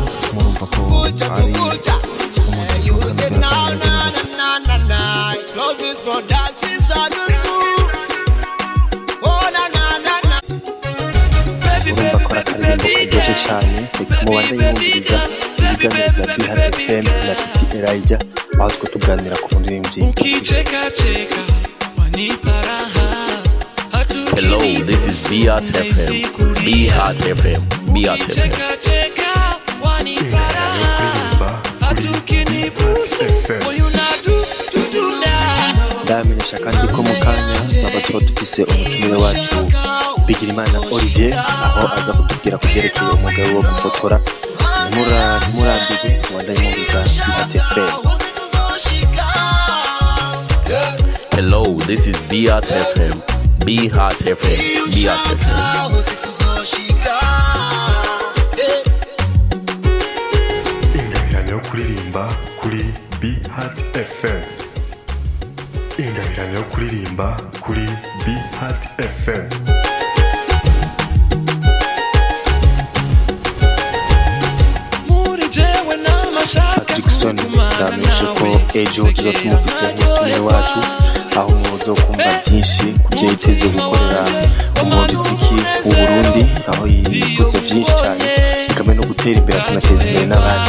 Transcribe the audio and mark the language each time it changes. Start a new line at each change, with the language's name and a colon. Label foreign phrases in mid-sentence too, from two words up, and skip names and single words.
Rundi: Murumva ko ari umuziki ukamubera kameze neza. Clovis Productions urumva ko akaririmbo karyoshye cyane, reka mubandanye mwumviriza ibiganiro bya Behind FM na Titi Elijah, aho two tuganira ku muririmbyi.
English: Hello, this is Beat FM. Beat FM. Beat FM.
Rundi: ndamenyesha kandi ko mu kanya naba tuba dufise umutumire wacu Bigirimana Olivier, aho aza kutubwira kubyerekeye umugabo wo gufotora. Ntimurambirwe, mubandanye mwumviriza Behind FM.
English: Hello, this is Beat FM. Beat FM. Beat FM.
Rundi: ingabirano yo kuririmba kuri Behind FM. ingabirano yo kuririmba kuri Behind FM. Patrickson ndamenyesha ko ejo tuza tumufise umutumire wacu, aho muzo kumva byinshi kubyo yiteze gukorera umuziki w'u Burundi, aho yikoze byinshi cyane bikamwe no gutera imbere akanateza imbere n'abandi.